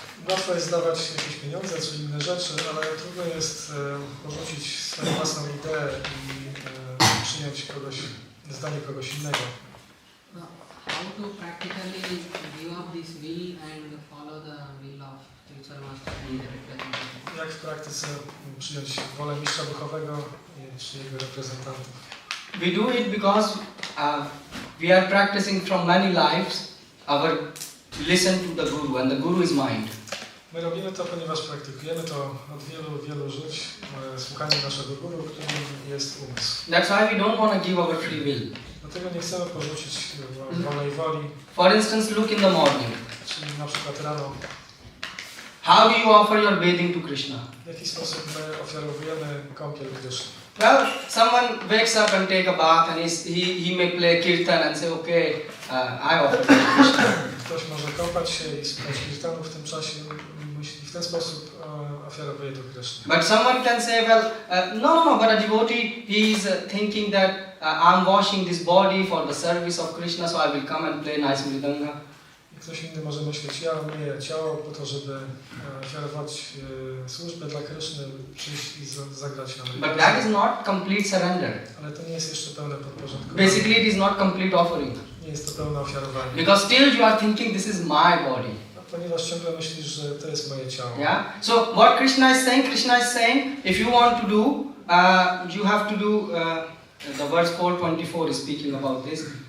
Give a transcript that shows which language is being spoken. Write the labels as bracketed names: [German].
[Polish] Łatwo jest dawać jakieś pieniądze czy inne rzeczy, ale trudno jest porzucić swoją własną ideę i przyjąć zdanie kogoś innego. [English] How to practically give up this will and follow the will of spiritual master and the representative? [Polish] Jak w praktyce przyjąć wolę mistrza duchowego czy jego reprezentantów? [English] We do it because we are practicing from many lives our listen to the Guru, and the Guru is mind. [Polish] My robimy to, ponieważ praktykujemy to od wielu żyć, słuchanie naszego Guru, którym jest umysł. [English] That's why we don't want to give our free will. [Polish] Dlatego nie chcemy porzucić wolnej woli. [English] For instance, look in the morning. [Polish] Czyli na przykład rano. [English] How do you offer your bathing to Krishna? [Polish] W jaki sposób my ofiarowujemy kąpiel Kryszny? [English] Well, someone wakes up and take a bath, and he may play kirtan and say, okay, I offer to Krishna. [Polish] Ktoś może kąpać się i słuchać kirtanu w tym czasie i w ten sposób ofiarowuje do Kryszny. [English] But someone can say, well, no, but a devotee, he is thinking that I'm washing this body for the service of Krishna, so I will come and play nice mridanga. [Polish] Ktoś inny może myśleć, ja myję ciało po to, żeby ofiarować służbę dla Kryszny, przyjść i zagrać na mridanga. [English] But that is not complete surrender. [Polish] Ale to nie jest jeszcze pełne podporządkowanie. [English] Basically, it is not complete offering. [Polish] Nie jest to pełne ofiarowanie. [English] Because still you are thinking this is my body. [Polish] Ponieważ ciągle myślisz, że to jest moje ciało. [English] Yeah. So what Krishna is saying, if you want to do, you have to do. The verse 424 is speaking about this.